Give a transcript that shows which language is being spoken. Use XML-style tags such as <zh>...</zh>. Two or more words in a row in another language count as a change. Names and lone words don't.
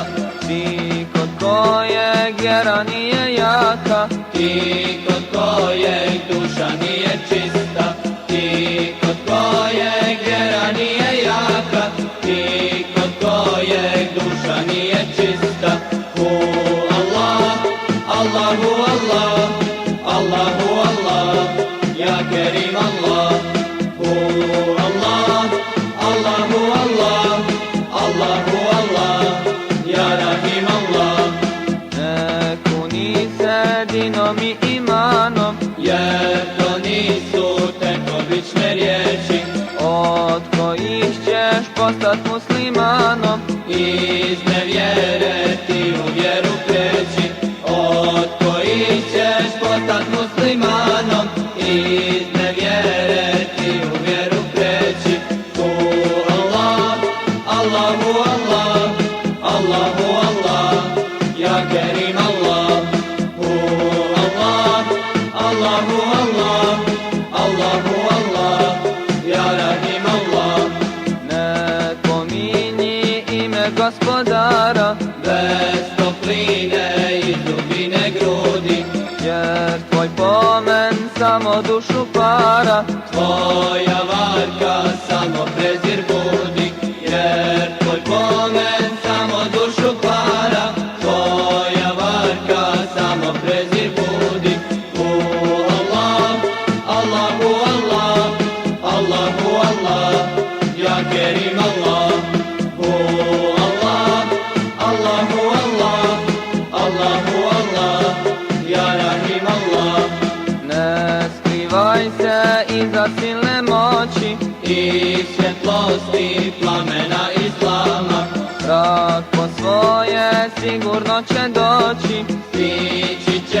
<bs>Ti kod kojeg vjera nije jaka, ti kod kojeg duša nije čista, ti kod kojeg vjera nije jaka, ti kod kojeg duša nije čista.</bs> <ar>الله، الله الله، الله الله، يا كريم الله. الله، الله الله، الله الله، يا رحيم الله.</ar> <bs>ne kuni se dinom i imanom, Jer to nisu tek obične riječi, od kojih ćeš postat muslimanom. iz nevjere ti u vjeru kreći, od kojih ćeš postat muslimanom, iz nevjere ti u vjeru kreći.</bs> <ar>الله، الله الله، الله الله، يا كريم الله. الله، الله الله، الله الله، يا رحيم الله.</ar> <bs>Ne pominji ime gospodara, Bez topline i dubine grudi, jer tvoj pomen samo dušu para. tvoja varka samo prezir budi, jer tvoj pomen samo dušu para, tvoja varka samo prezir budi.</bs> <ar>الله، الله الله، الله الله، يا كريم الله. الله، الله الله، الله الله، يا رحيم الله.</ar> <bs>Ne skrivaj se iza silne moći, I svjetlosti plamena Islama, rak po svoje sigurno će doći. ti</bs>